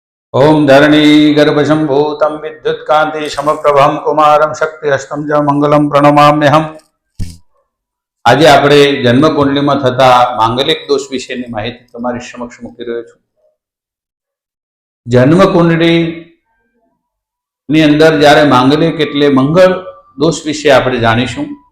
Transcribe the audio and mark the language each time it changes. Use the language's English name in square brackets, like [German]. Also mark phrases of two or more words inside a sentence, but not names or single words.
[Sanskrit] ओम धरणी गर्भशंभूतं विद्युत्कांति समप्रभं कुमारं शक्ति हस्तं च मंगलम प्रणमाम्यहम। [Gujarati] આજે આપણે જન્મકુંડલીમાં થતા માંગલિક દોષ વિશેની માહિતી તમારી સમક્ષ મૂકી રહ્યો છું। જન્મકુંડળીની અંદર જ્યારે માંગલિક એટલે મંગળ દોષ વિશે આપણે જાણીશું।